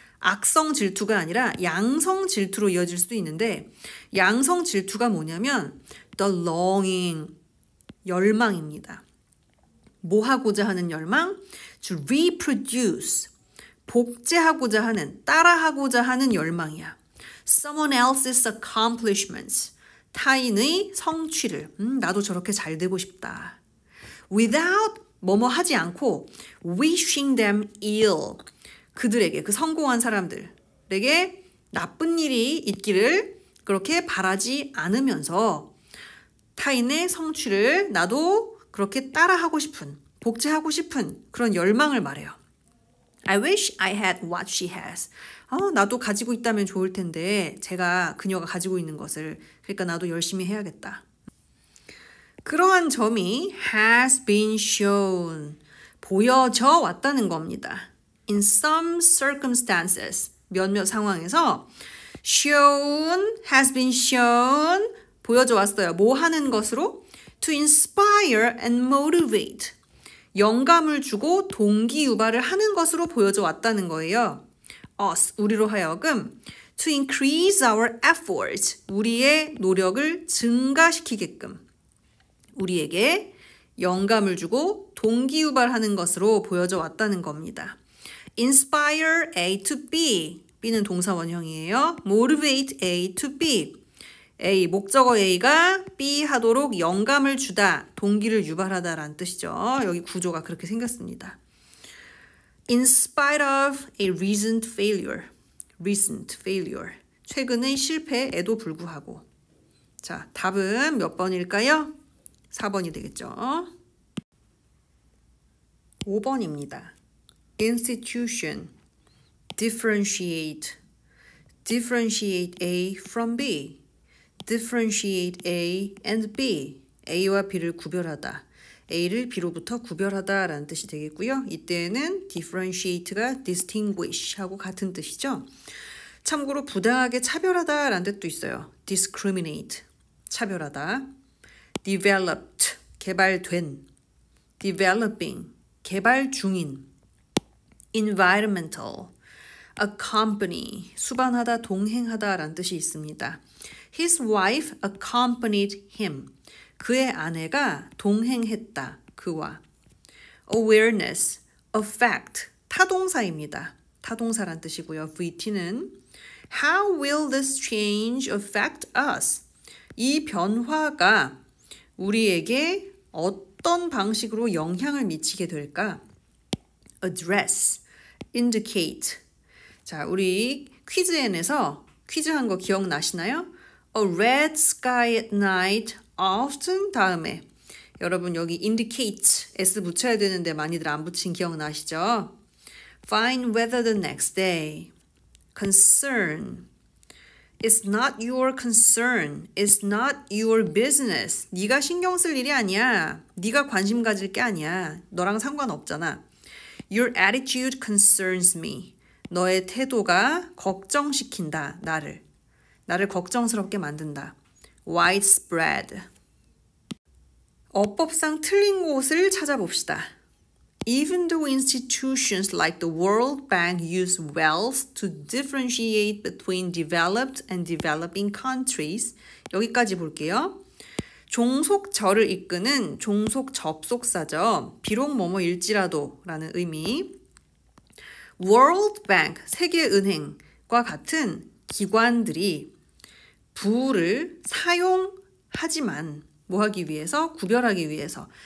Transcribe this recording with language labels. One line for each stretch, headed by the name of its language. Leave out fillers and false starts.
Korean: 악성 질투가 아니라 양성 질투로 이어질 수도 있는데, 양성 질투가 뭐냐면
English: the longing,
Korean: 열망입니다. 뭐 하고자 하는 열망?
English: To reproduce,
Korean: 복제하고자 하는, 따라하고자 하는 열망이야.
English: Someone else's accomplishments,
Korean: 타인의 성취를. 나도 저렇게 잘 되고 싶다. Without, 뭐뭐 하지 않고
English: wishing them ill,
Korean: 그들에게, 그 성공한 사람들에게 나쁜 일이 있기를 그렇게 바라지 않으면서 타인의 성취를 나도 그렇게 따라하고 싶은, 복제하고 싶은 그런 열망을 말해요.
English: I wish I had what she has.
Korean: 나도 가지고 있다면 좋을 텐데 그녀가 가지고 있는 것을, 그러니까 나도 열심히 해야겠다. 그러한 점이
English: has been shown,
Korean: 보여져 왔다는 겁니다.
English: In some circumstances,
Korean: 몇몇 상황에서
English: shown, has been shown,
Korean: 보여져 왔어요. 뭐 하는 것으로?
English: To inspire and motivate,
Korean: 영감을 주고 동기 유발을 하는 것으로 보여져 왔다는 거예요. Us, 우리로 하여금
English: to increase our efforts,
Korean: 우리의 노력을 증가시키게끔 우리에게 영감을 주고 동기 유발하는 것으로 보여져 왔다는 겁니다.
English: Inspire A to B,
Korean: B는 동사 원형이에요.
English: Motivate A to B,
Korean: A, 목적어 A가 B 하도록 영감을 주다, 동기를 유발하다라는 뜻이죠. 여기 구조가 그렇게 생겼습니다.
English: In spite of a recent failure,
Korean: 최근의 실패에도 불구하고. 자, 답은 몇 번일까요? 4번이 되겠죠. 5번입니다.
English: institution, differentiate, differentiate A from B, differentiate A and B,
Korean: A와 B를 구별하다, A를 B로부터 구별하다 라는 뜻이 되겠고요. 이때는 differentiate가 distinguish 하고 같은 뜻이죠. 참고로 부당하게 차별하다 라는 뜻도 있어요. discriminate, 차별하다. developed, 개발된. developing, 개발 중인. environmental, accompany, 수반하다, 동행하다 라는 뜻이 있습니다.
English: His wife accompanied him.
Korean: 그의 아내가 동행했다. 그와.
English: awareness, affect,
Korean: 타동사입니다. 타동사란 뜻이고요.
English: VT는 How will this change affect us?
Korean: 이 변화가 우리에게 어떤 방식으로 영향을 미치게 될까?
English: address, indicate.
Korean: 자, 우리 퀴즈엔에서 퀴즈한 거 기억나시나요?
English: A red sky at night often
Korean: 다음에 여러분 여기
English: indicate s
Korean: 붙여야 되는데 많이들 안 붙인 기억나시죠?
English: Fine weather the next day. concern. It's not your concern. It's not your business.
Korean: 네가 신경 쓸 일이 아니야. 네가 관심 가질 게 아니야. 너랑 상관없잖아.
English: Your attitude concerns me.
Korean: 너의 태도가 걱정시킨다. 나를 걱정스럽게 만든다.
English: widespread.
Korean: 어법상 틀린 곳을 찾아봅시다.
English: Even though institutions like the World Bank use wealth to differentiate between developed and developing countries,
Korean: 여기까지 볼게요. 종속절을 이끄는 종속 접속사죠. 비록 뭐뭐일지라도 라는 의미. World Bank, 세계은행과 같은 기관들이 부를 사용하지만 뭐 하기 위해서? 구별하기 위해서.